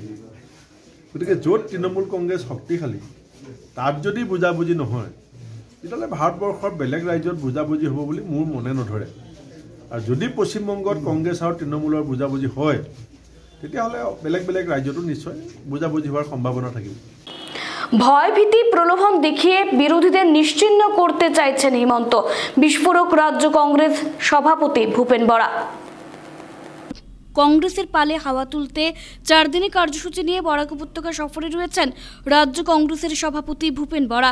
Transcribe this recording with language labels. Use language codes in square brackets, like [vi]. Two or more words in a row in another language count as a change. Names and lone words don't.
[as] গতিকে য'ত তৃণমূল কংগ্ৰেছ শক্তিশালী তাত যদি বুজাবুজি নহয়, তেতিয়াহ'লে ভাৰতবৰ্ষৰ বেলেগ ৰাজ্যত বুজাবুজি হ'ব বুলি মোৰ মনে নধৰে। আৰু যদি পশ্চিমবংগত কংগ্ৰেছ আৰু তৃণমূলৰ বুজাবুজি হয়, তেতিয়াহ'লে বেলেগ বেলেগ রাজ্যতো নিশ্চয় [bn] বুঝাবুঝি হওয়ার সম্ভাবনা থাকবে। ভয়ভীতি প্রলোভন দেখিয়ে বিরোধীদের নিশ্চিহ্ন করতে চাইছেন হিমন্ত, বিস্ফোরক রাজ্য কংগ্রেস সভাপতি ভূপেন বরা। কংগ্রেসের পালে হাওয়া তুলতে 4 দিনের কার্যসূচি নিয়ে বরাক উপত্যকা সফরে রয়েছেন রাজ্য কংগ্রেসের সভাপতি ভূপেন বরা।